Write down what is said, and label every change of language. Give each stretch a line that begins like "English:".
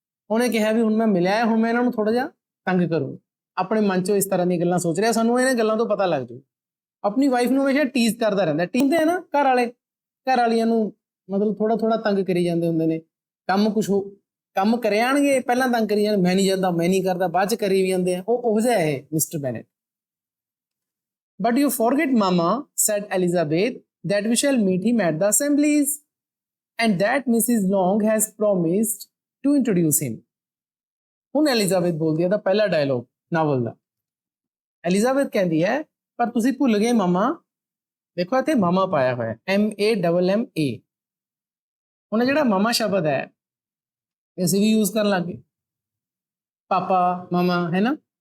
Punjabi: ਉਹਨੇ ਕਿਹਾ ਵੀ ਹੁਣ ਮੈਂ ਮਿਲਿਆ, ਹੁਣ ਮੈਂ ਇਹਨਾਂ ਨੂੰ ਥੋੜਾ ਜਿਹਾ ਤੰਗ ਕਰੂੰ। ਆਪਣੇ ਮਨ 'ਚੋਂ ਇਸ ਤਰ੍ਹਾਂ ਦੀਆਂ ਗੱਲਾਂ ਸੋਚ ਰਿਹਾ, ਸਾਨੂੰ ਇਹਨਾਂ ਗੱਲਾਂ ਤੋਂ ਪਤਾ ਲੱਗ ਜੂ। ਆਪਣੀ ਵਾਈਫ ਨੂੰ ਹਮੇਸ਼ਾ ਟੀਜ਼ ਕਰਦਾ ਰਹਿੰਦਾ। ਟੀਜ਼ ਹੈ ਨਾ, ਘਰ ਵਾਲੀਆਂ ਨੂੰ ਮਤਲਬ ਥੋੜਾ ਥੋੜਾ ਤੰਗ ਕਰੀ ਜਾਂਦੇ ਹੁੰਦੇ ਨੇ। ਕੰਮ ਕਰੇ ਆਣਗੇ, ਪਹਿਲਾਂ ਤੰਗ ਕਰੀ ਜਾਂਦੇ, ਮੈਂ ਨਹੀਂ ਜਾਂਦਾ, ਮੈਂ ਨਹੀਂ ਕਰਦਾ, ਬਾਅਦ 'ਚ ਕਰੀ ਵੀ ਜਾਂਦੇ ਆ। ਉਹ ਜਿਹਾ ਹੈ mister ਬੈਨੇਟ।
English: But you forget, Mama, said Elizabeth, that we shall meet him at the assemblies, and that Mrs. Long has promised to introduce him.
Punjabi: ਹੁਣ ਐਲਿਜ਼ਾਬeth ਬੋਲਦੀ ਹੈ ਦਾ ਪਹਿਲਾ ਡਾਇਲੋਗ ਨਾਵਲ ਦਾ। ਐਲਿਜ਼ਾਬeth ਕਹਿੰਦੀ ਹੈ ਪਰ ਤੁਸੀਂ ਭੁੱਲ ਗਏ ਮਾਮਾ, ਦੇਖੋ ਇੱਥੇ ਮਾਮਾ ਪਾਇਆ ਹੋਇਆ MAMMA। ਹੁਣ ਜਿਹੜਾ ਮਾਮਾ ਸ਼ਬਦ ਹੈ ਅਸੀਂ ਵੀ ਯੂਜ਼ ਕਰਨ ਲੱਗ ਗਏ, ਪਾਪਾ ਮਾਮਾ, ਹੈ ਨਾ।